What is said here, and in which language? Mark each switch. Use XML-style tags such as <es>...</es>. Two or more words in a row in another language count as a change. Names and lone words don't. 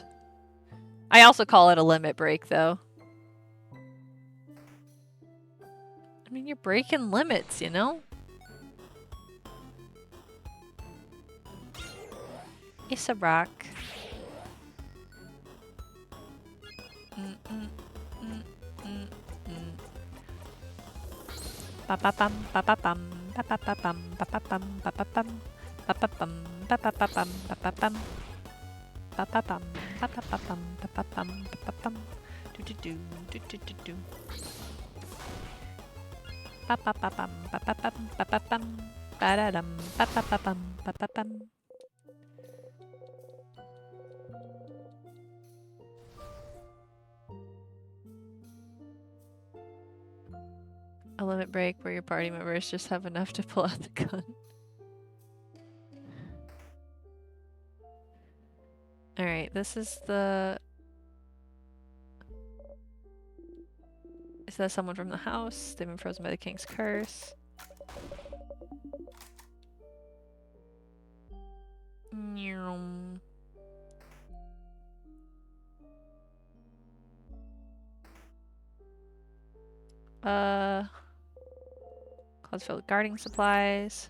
<en>I also call it a limit break, though. I mean, you're breaking limits, you know? It's a rock. Ba-ba-bum, ba-ba-bum, ba-ba-ba-bum, ba-ba-bum, ba-ba-bum, ba-ba-bum, ba-ba-ba-bum, ba-ba-bum, ba-ba-bum, ba-ba-ba-bum, ba-ba-bum, ba-ba-bum, do-do-do, do-do-do-do. Ba-ba-ba-bum, ba-ba-bum, ba-ba-bum, ba-da-dum, ba-ba-ba-bum, ba-ba-bum. A limit break where your party members just have enough to pull out the gun. Alright, this is the... Is that someone from the house? They've been frozen by the king's curse. Clouds filled with gardening supplies.</en>